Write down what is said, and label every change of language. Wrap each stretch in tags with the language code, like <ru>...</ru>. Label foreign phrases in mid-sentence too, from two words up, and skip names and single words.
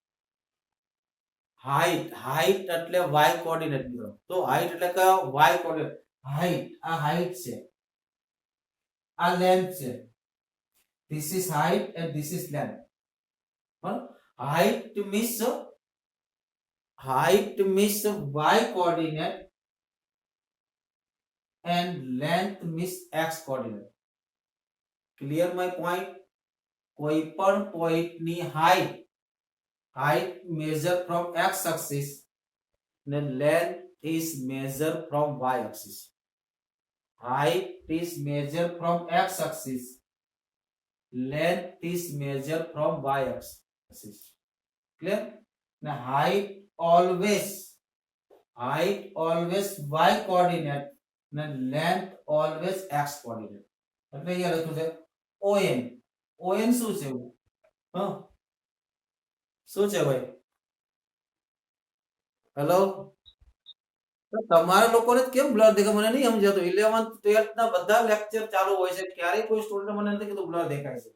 <gu>હાઈટ એટલે y કોઓર્ડિનેટ મિત્રો. તો હાઈટ એટલે કયો? y કોઓર્ડિનેટ. હાઈટ, આ હાઈટ છે, આ લેન્થ છે.</gu> <en>this is height and this is length. height means y coordinate and length means x coordinate. Clear my point?</en> <gu>કોઈ પણ પોઈન્ટ ની હાઈટ</gu> <en>measure from x axis and length is measured from y axis. Height is measured from x axis, length is measured from y axis. Clear? Now height always y coordinate and length always x coordinate.</en> <gu>એટલે અહીંયા લખ્યું છે on શું છે? હા શું છે ભાઈ? હેલો, તમારા લોકોને કેમ બ્લર દેખાય? મને નહીં સમજાતું. 11th 12th ના બધા લેક્ચર ચાલુ હોય છે, ક્યારેય કોઈ સ્ટુડન્ટ મને નથી કીધું બ્લર દેખાય છે.</gu>